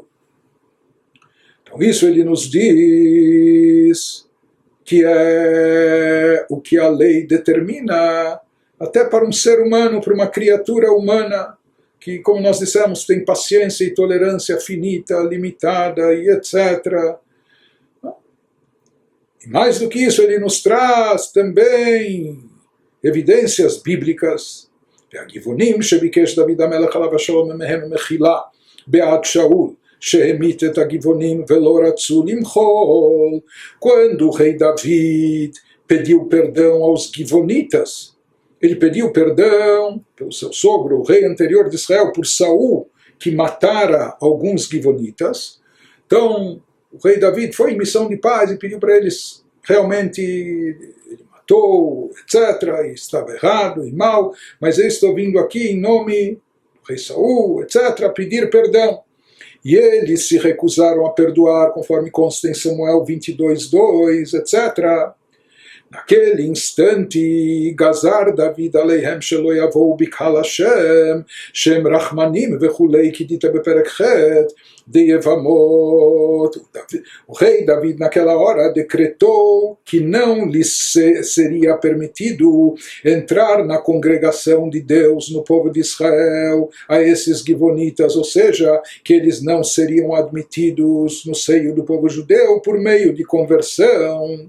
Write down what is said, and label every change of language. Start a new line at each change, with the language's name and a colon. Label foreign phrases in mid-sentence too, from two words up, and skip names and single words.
Portuguese: Então isso ele nos diz que é o que a lei determina até para um ser humano, para uma criatura humana, que, como nós dissemos, tem paciência e tolerância finita, limitada e etc. E mais do que isso, ele nos traz também evidências bíblicas.
Hebrew: והגיוונים שביקש דוד המלך עליו השלום מהם מחילה בעד שאול שהמית את הגבעונים ולא רצו למחול.
Portuguese: Quando o rei David pediu perdão aos givonitas, ele pediu perdão pelo seu sogro, o rei anterior de Israel, por Saul, que matara alguns givonitas. Então o rei David foi em missão de paz e pediu para eles, realmente ele matou, etc., e estava errado e mal, mas eu estou vindo aqui em nome do rei Saul, etc., pedir perdão. E eles se recusaram a perdoar, conforme consta em Samuel 22:2, etc. Naquele instante,
Hebrew: גזר דוד עליהם שלא יבואו בקהל השם שם רחמנים וכו' כדאיתא בפרק ח' דיבמות.
Portuguese: O rei David naquela hora decretou que não lhe seria permitido entrar na congregação de Deus, no povo de Israel, a esses givonitas, ou seja, que eles não seriam admitidos no seio do povo judeu por meio de conversão.